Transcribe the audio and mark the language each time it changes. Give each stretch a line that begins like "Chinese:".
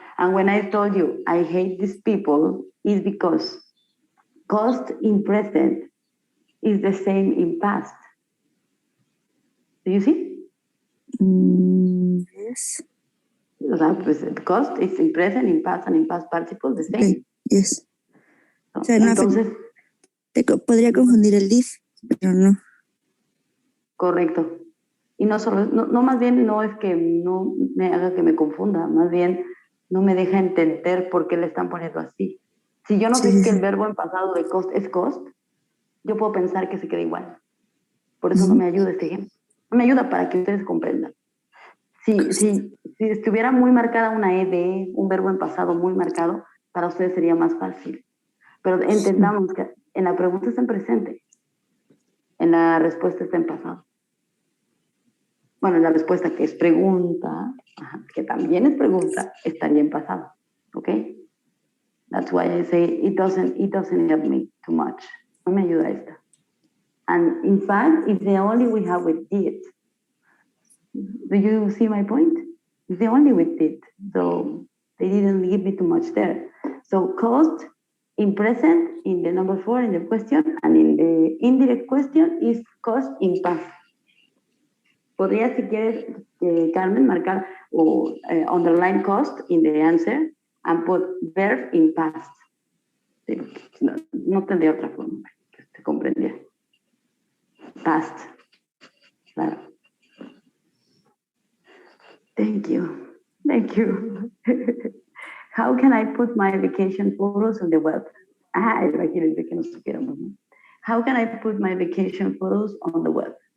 English: And when I told you I hate these people, is because cost in present is the same in past. Do you see? Yes.
Spanish: O sea, pues,
English: cost is in present, in past, and in past participle the same. Okay. Yes.
Spanish: ¿No? O sea, no, entonces, podría confundir el did, pero no. Correcto. Y no solo, no más bien no es que no me haga que me confunda, más bien no me deja entender por qué le están poniendo así. Si yo no sé que el verbo en pasado de cost es cost, yo puedo pensar que se queda igual. Por eso no me ayuda este ejemplo. No me ayuda para que ustedes comprendan. Si estuviera muy marcada una ED, un verbo en pasado muy marcado, para ustedes sería más fácil. Pero entendamos que en la pregunta está en presente, en la respuesta está en pasado. Bueno, la respuesta que es pregunta, que también es pregunta, estaría en pasado. ¿Ok?
English: That's why I say it doesn't help me too much.
Spanish: No me ayuda esta.
English: And in fact, it's the only we have with did. Do you see my point? It's the only with did. So they didn't give me too much there. So cost in present, in the number 4 in the question, and in the indirect question is cost in past.
Spanish: Podría, si quieres,
English: Carmen,
Spanish: marcar o
English: underline cost in the answer and put verb in past.
Spanish: Sí, no tendría otra forma que usted comprendiera.
English: Past.
Spanish: Claro.
English: Thank you. Thank you. How can I put my vacation photos on the web?
Spanish: Imagínense que no supiéramos, ¿no?
English: How can I put my vacation photos on the web?